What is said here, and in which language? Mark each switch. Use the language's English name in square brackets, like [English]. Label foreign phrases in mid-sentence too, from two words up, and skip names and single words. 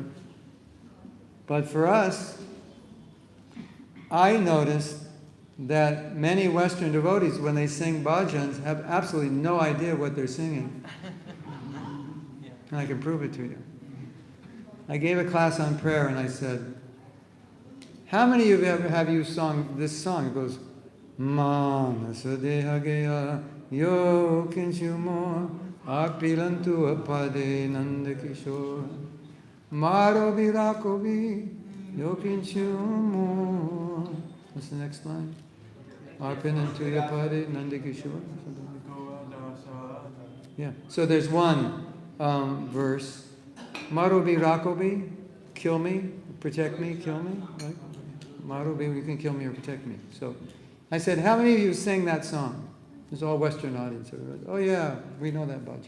[English] But for us, I noticed that many Western devotees, when they sing bhajans, have absolutely no idea what they're singing. And I can prove it to you. I gave a class on prayer and I said, how many of you have you sung this song? It goes, Manasa deha gaya yo kinchu mo akpilantu apade nandakishore. Maro virakovi yokinchumo. What's the next line? Arpanantu yapade nandakishore. Yeah. So there's one verse. Maro virakovi, kill me, protect me, kill me. Right? Maro, you can kill me or protect me. So I said, how many of you sing that song? It's all Western audience. Oh yeah, we know that bhajan.